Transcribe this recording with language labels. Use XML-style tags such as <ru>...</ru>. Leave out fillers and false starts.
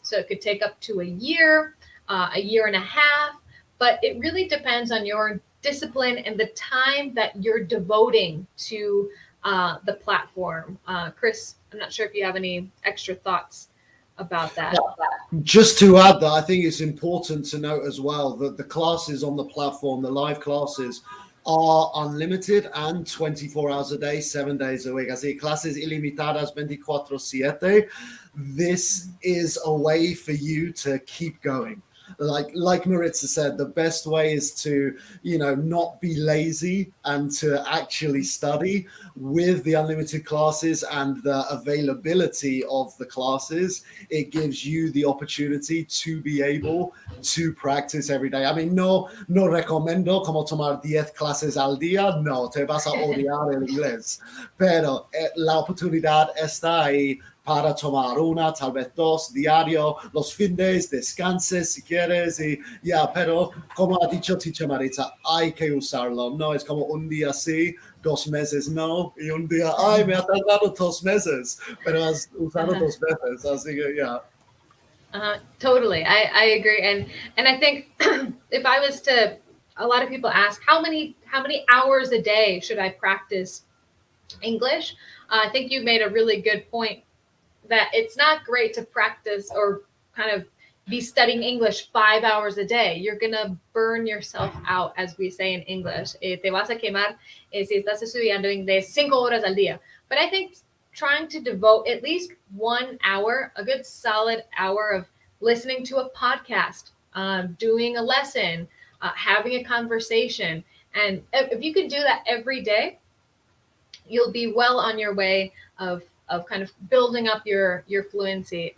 <en>So it could take up to a year and a half, but it really depends on your discipline and the time that you're devoting to the platform. Chris, I'm not sure if you have any extra thoughts about that. Just to add that, I think it's important to note as well that the classes on the platform, the live classes, are unlimited and 24 hours a day, 7 days a week.</en> <es>Así que clases ilimitadas 24/7.</es> <en>This is a way for you to keep going. Like Maritza said, the best way is to, not be lazy and to actually study. With the unlimited classes and the availability of the classes, it gives you the opportunity to be able to practice every day. I mean,</en> <es>no recomiendo como tomar 10 clases al día. No, te vas a odiar el inglés. Pero la oportunidad está ahí para tomar una, tal vez 2 diario, los fines, descanses si quieres, y pero como ha dicho Teacher Maritza, hay que usarlo, no es como un día sí, 2 meses no, y un día, me ha tardado 2 meses, pero has usado 2 veces, así que</es> <en>Totally, I agree, and I think if I was to, a lot of people ask how many hours a day should I practice English? I think you made a really good point that it's not great to practice or kind of be studying English 5 hours a day. You're going to burn yourself out, as we say in English.</en> <es>Te vas a quemar si estás estudiando inglés 5 horas al día.</es> <en>But I think trying to devote at least 1 hour, a good solid hour of listening to a podcast, doing a lesson, having a conversation. And if you can do that every day, you'll be well on your way of kind of building up your fluency.</en>